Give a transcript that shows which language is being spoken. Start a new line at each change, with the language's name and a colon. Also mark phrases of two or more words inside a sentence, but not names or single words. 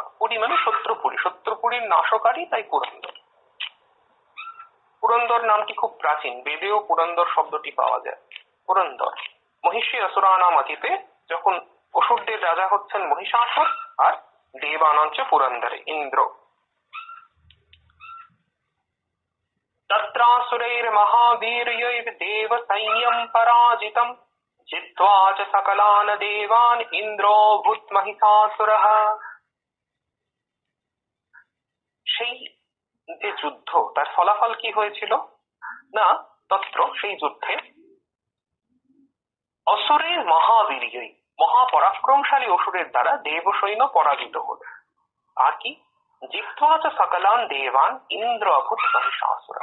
Bangla: পুরী মানে শত্রুপুরী, শত্রুপুরীর নাশকারী, তাই পুরন্দর। পুরন্দর নামটি খুব প্রাচীন, বেদেও পুরন্দর শব্দটি পাওয়া যায়।
Sanskrit: পুরন্দর মহিষী অসুরানামধিপে,
Bangla: যখন অসুরদের রাজা হচ্ছেন মহিষাসুর আর
Sanskrit: দেবানাঞ্চ পুরন্দরে ইন্দ্র। তত্রাসুরৈর্মহাবীর্যৈঃ দেবসৈন্যং পরাজিতং জিত্বা চ সকলান দেবান ইন্দ্রো ভূত মহিষাসুরঃ।
Bangla: সেই যে যুদ্ধ, তার ফলাফল কি হয়েছিল? না, তত্র সেই যুদ্ধে অসুরের মহাবীর্যই, মহাপরাক্রমশালী অসুরের দ্বারা দেবসৈন্য পরাজিত হল। আর কি?
Sanskrit: জিত্বা চ সকলান দেবান ইন্দ্র অভূত মহিষাসুর।